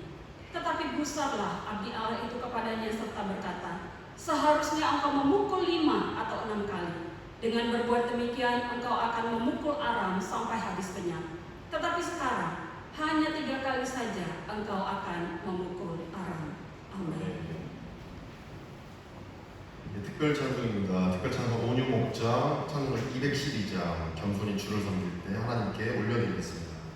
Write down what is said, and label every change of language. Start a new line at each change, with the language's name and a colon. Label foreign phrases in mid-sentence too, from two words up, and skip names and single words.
Indonesian: Tetapi gusarlah abdi Allah itu kepadanya serta berkata, seharusnya engkau memukul 5 atau 6 kali. Dengan berbuat demikian, engkau akan memukul Aram sampai habis lenyap. Tetapi sekarang, hanya 3 kali saja engkau akan memukul Aram. Amin.
Korean: 특별 찬송입니다. 특별 찬송 온유 목장 찬송 212장 겸손히 주를 섬길 때 하나님께 올려드리겠습니다.